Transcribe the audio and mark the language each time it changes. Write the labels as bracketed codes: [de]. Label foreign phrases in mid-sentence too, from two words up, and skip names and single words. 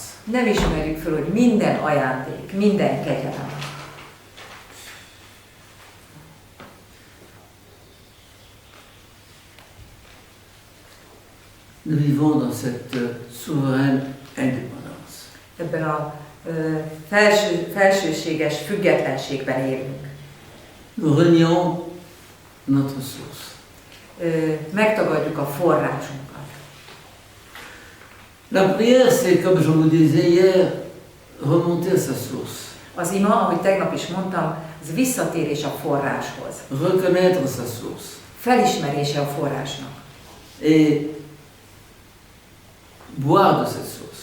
[hu] nem ismerjük föl, hogy minden ajándék, minden kegyelem. [fr] Nous vivons dans cette souveraine indépendance. [hu] Ebben a felsőséges függetlenségben élünk. [fr] Nous renions notre source. [hu] Megtagadjuk a forrásunkat. [fr] La prière, c'est, comme je vous disais hier, remonter à sa source. [hu] Az ima, ahogy tegnap is mondtam, az visszatérés a forráshoz. [fr] Reconnaître sa source. [hu] Felismerése a forrásnak. [fr] Et boire de cette source.